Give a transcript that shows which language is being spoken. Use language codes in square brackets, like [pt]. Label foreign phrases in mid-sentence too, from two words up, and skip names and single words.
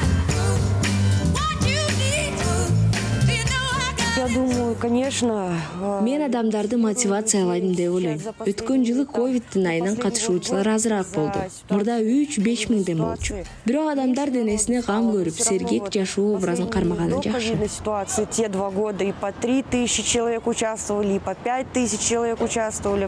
[ru] Я думаю, конечно, [ky] Мен адамдарды мотивациялайм деп ойлойм. Өткөн жылы ковидтин айынан катышуучулар азыраак болду. Мурда 3-5 миңден болчу. Бирок адамдар денесине кам көрүп, сергек жашоо образын кармаганы жакшы. [ru] Ситуации те 2 года и по 3000 человек участвовали, и по 5000 человек участвовали.